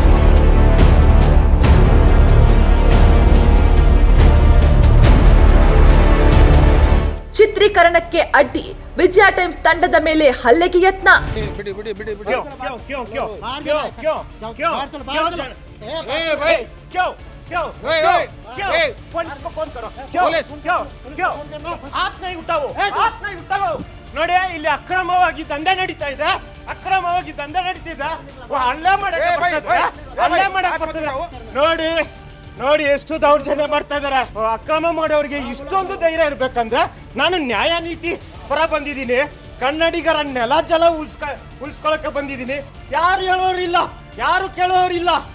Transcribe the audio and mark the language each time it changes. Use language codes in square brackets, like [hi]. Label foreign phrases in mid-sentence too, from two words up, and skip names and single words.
[kn] ಚಿತ್ರೀಕರಣಕ್ಕೆ ಅಡ್ಡಿ, ವಿಜಯ ಟೈಮ್ಸ್ ತಂಡದ ಮೇಲೆ ಹಲ್ಲೆಗೆ ಯತ್ನ. [hi] क्यों क्यों क्यों क्यों पुलिस को फोन करो क्यों क्यों क्यों हाथ नहीं उठाओ हाथ नहीं उठाओ [kn] ನೋಡಿ ಇಲ್ಲಿ ಅಕ್ರಮವಾಗಿ ದಂಧೆ ನಡೀತಾ ಇದೆ ಹಲ್ಲೆ ಮಾಡಕ್ಕೆ ಬರ್ತಾರೆ ನೋಡಿ ನೋಡಿ ಎಷ್ಟು ದೌರ್ಜನ್ಯ ಮಾಡ್ತಾ ಇದಾರೆ ಅಕ್ರಮ ಮಾಡೋರಿಗೆ ಇಷ್ಟೊಂದು ಧೈರ್ಯ ಇರ್ಬೇಕಂದ್ರೆ ನಾನು ನ್ಯಾಯ ನೀತಿ ಪರ ಬಂದಿದ್ದೀನಿ ಕನ್ನಡಿಗರ ನೆಲ ಜಲ ಉಳಿಸ್ಕೊಳಕ್ಕೆ ಬಂದಿದ್ದೀನಿ ಯಾರು ಹೇಳೋರಿಲ್ಲ ಯಾರು ಕೇಳೋರಿಲ್ಲ